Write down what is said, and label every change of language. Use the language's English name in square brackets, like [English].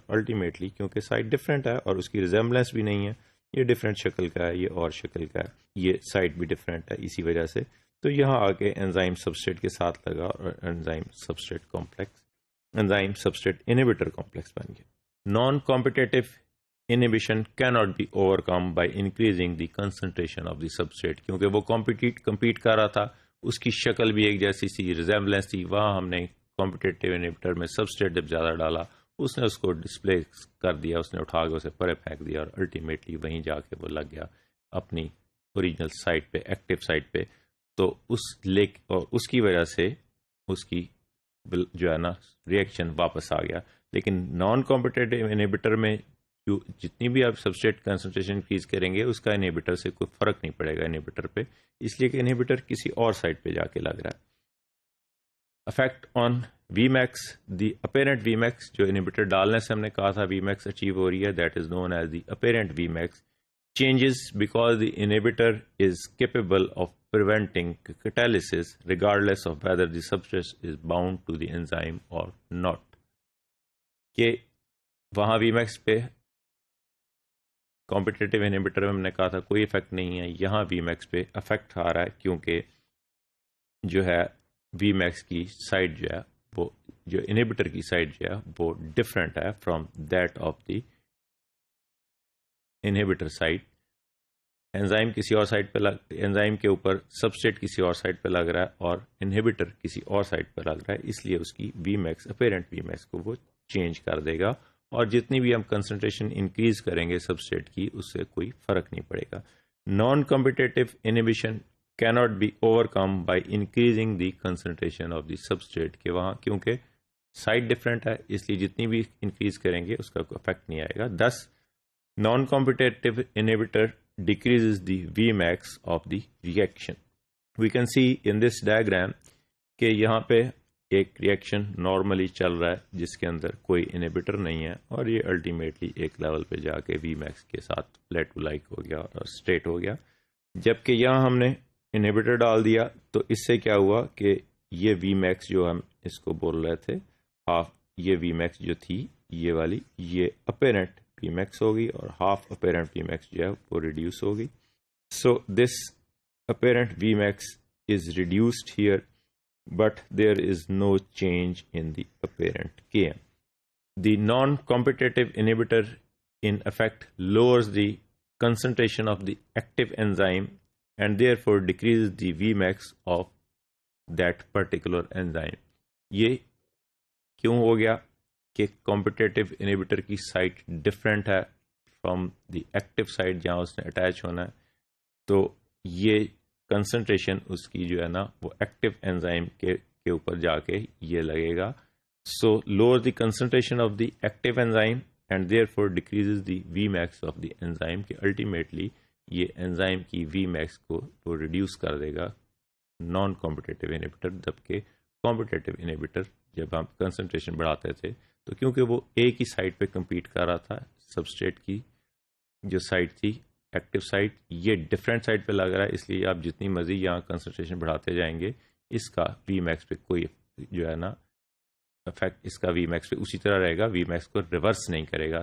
[Urdu] Ultimately کیونکہ site different ہے اور اس کی ریزیمبلنس بھی نہیں ہے، یہ ڈفرینٹ شکل کا ہے، یہ اور شکل کا ہے، یہ سائٹ بھی ڈفرینٹ ہے اسی وجہ سے. تو یہاں آ کے انزائم سبسٹریٹ کے ساتھ لگا اور enzyme substrate complex enzyme substrate inhibitor complex بن گیا. Naan competitive [English] inhibition cannot be overcome by increasing the concentration of the substrate. [Urdu] کیونکہ وہ کمپیٹ کر رہا تھا، اس کی شکل بھی ایک جیسی سی، ریزیمبلنس تھی. وہاں ہم نے کمپٹیٹیو انہیبیٹر میں سبسٹریٹ جب زیادہ ڈالا، اس نے اس کو ڈسپلے کر دیا، اس نے اٹھا کے اسے پرے پھینک دیا اور الٹیمیٹلی وہیں جا کے وہ لگ گیا اپنی اوریجنل سائٹ پہ، ایکٹیو سائٹ پہ. تو اس کی وجہ سے اس کی جو ہے نا ریئیکشن واپس آ گیا. لیکن نان کمپٹیٹیو انہیبیٹر میں جتنی بھی آپ سبسٹریٹ کنسنٹریشن انکریز کریں گے اس کا انہیبیٹر سے کوئی فرق نہیں پڑے گا انہیبیٹر پہ، اس لیے کہ انہیبیٹر کسی اور سائٹ پہ جا کے لگ رہا ہے. Effect on we Max, the apparent we Max, جو انہیبیٹر ڈالنے سے ہم نے کہا تھا وی میکس اچیو ہو رہی ہے، [English] That is known as the apparent V max. changes because the inhibitor is capable of preventing catalysis regardless of whether the substrate is bound to the enzyme or not. [Urdu] کہ وہاں وی Max پہ competitive inhibitor میں ہم نے کہا تھا کوئی effect نہیں ہے، یہاں وی میکس پہ افیکٹ آ رہا ہے کیونکہ جو ہے وی میکس کی سائڈ جو ہے وہ، جو انہیبیٹر کی سائڈ جو ہے وہ ڈفرینٹ ہے [English] From that of the inhibitor site. [Urdu] Enzyme کسی اور سائٹ پہ انزائم کے اوپر سبسٹریٹ کسی اور سائٹ پہ لگ رہا ہے اور انہیبیٹر کسی اور سائٹ پہ لگ رہا ہے، اس لیے اس کی وی میکس اپیرنٹ وی میکس کو وہ چینج کر دے گا اور جتنی بھی ہم کنسنٹریشن انکریز کریں گے سبسٹریٹ کی اس سے کوئی فرق نہیں پڑے گا. Naan competitive inhibition [English] cannot be overcome by increasing the concentration of the substrate. [Urdu] کہ وہاں کیونکہ سائٹ ڈفرینٹ ہے اس لیے جتنی بھی انکریز کریں گے اس کا کوئی افیکٹ نہیں آئے گا. [English] thus non-competitive inhibitor decreases the Vmax of the reaction. We can see in this diagram [Urdu] کہ یہاں پہ ایک ریئیکشن نارملی چل رہا ہے جس کے اندر کوئی انہیبیٹر نہیں ہے اور یہ الٹیمیٹلی ایک لیول پہ جا کے Vmax کے ساتھ پلیٹو لائک ہو گیا اور اسٹریٹ ہو گیا. جبکہ یہاں ہم نے انہیبیٹر ڈال دیا تو اس سے کیا ہوا کہ یہ وی میکس جو ہم اس کو بول رہے تھے ہاف، یہ وی میکس جو تھی یہ والی، یہ اپیرنٹ وی میکس ہوگی اور ہاف اپیرنٹ وی میکس جو ہے وہ ریڈیوس ہوگی. [English] So this apparent V max is reduced here but there is no change in the apparent Km. [Urdu] The naan competitive inhibitor [English] in effect lowers the concentration of the active enzyme and therefore decreases the Vmax of that particular enzyme. [Urdu] یہ کیوں ہو گیا کہ competitive inhibitor کی site different ہے [English] from the active site [Urdu] جہاں اس نے attach ہونا ہے، تو یہ کنسنٹریشن اس کی جو ہے نا وہ ایکٹیو انزائم کے اوپر جا کے یہ لگے گا. [English] so lower the concentration of the active enzyme and therefore decreases the Vmax of the enzyme [Urdu] کہ ultimately یہ انزائم کی Vmax کو وہ ریڈیوس کر دے [English] گا non competitive inhibitor, جبکہ [Urdu] کمپٹیٹو انہیبیٹر جب ہم کنسنٹریشن بڑھاتے تھے تو کیونکہ وہ ایک ہی سائٹ پہ کمپیٹ کر رہا تھا، سبسٹریٹ کی جو سائٹ تھی ایکٹیو سائٹ، یہ ڈفرینٹ سائٹ پہ لگ رہا ہے، اس لیے آپ جتنی مرضی یہاں کنسنٹریشن بڑھاتے جائیں گے اس کا وی میکس پہ کوئی جو ہے نا افیکٹ اس کا وی میکس پہ اسی طرح رہے گا، وی میکس کو ریورس نہیں کرے گا.